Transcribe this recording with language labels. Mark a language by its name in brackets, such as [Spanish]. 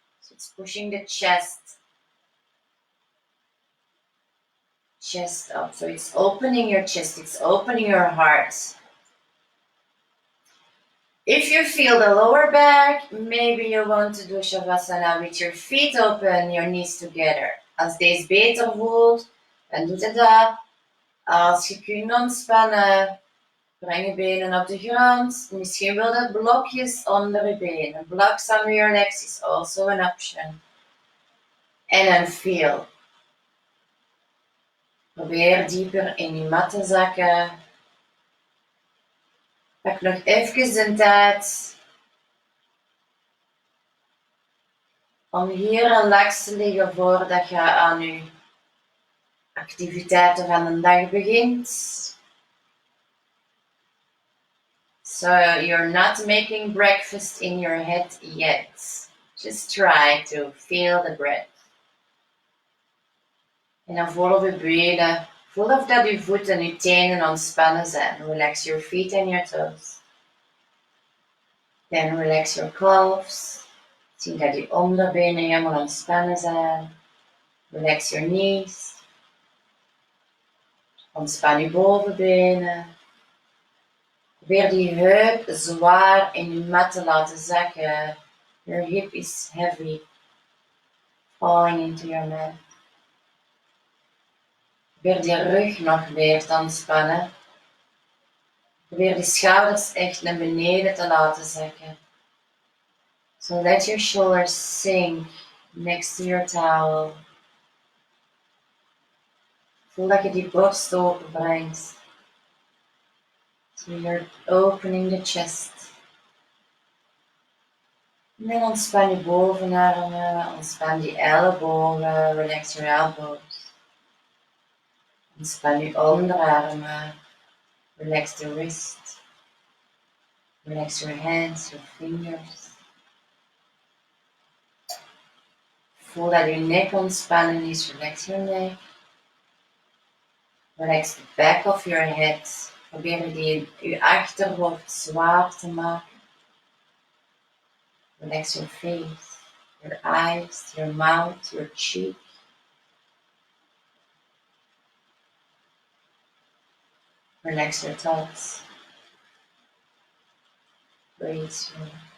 [English] So it's pushing the chest up. So it's opening your chest, it's opening your heart. If you feel the lower back, maybe you want to do Shavasana with your feet open, your knees together. [Dutch] Als deze beter voelt, dan doet het dat. Als je kunt ontspannen, breng je benen op de grond. Misschien wil je blokjes onder je benen. [English] Blocks under your legs is also an option. [Dutch] En dan feel. Probeer dieper in je mat te zakken. Pak nog even de tijd om hier relaxed te liggen voordat je aan je activiteiten van de dag begint. [English] So you're not making breakfast in your head yet. Just try to feel the breath. [Dutch] En dan voel op je benen. Voel of dat je voeten en je tenen ontspannen zijn. [English] Relax your feet and your toes. Then relax your calves. [Dutch] Zie dat je onderbenen helemaal ontspannen zijn. [English] Relax your knees. [Dutch] Ontspan je bovenbenen. Probeer die heup zwaar in je mat te laten zakken. [English] Your hip is heavy. Falling into your mat. [Dutch] Probeer die rug nog weer te ontspannen. Probeer die schouders echt naar beneden te laten zakken. [English] So let your shoulders sink next to your towel. [Dutch] Voel dat je die borst open brengt. [English] So you're opening the chest. [Dutch] En dan ontspan je bovenarmen, ontspan die ellebogen, [English] relax your elbows. [Dutch] Ontspan je onderarmen, [English] relax the wrist. Relax your hands, your fingers. [Dutch] Voel dat je nek ontspannen is, [English] relax your neck. Relax the back of your head. [Dutch] Probeer je achterhoofd zwaar te maken. [English] Relax your face, your eyes, your mouth, your cheek. Relax your thoughts. Breathe slowly.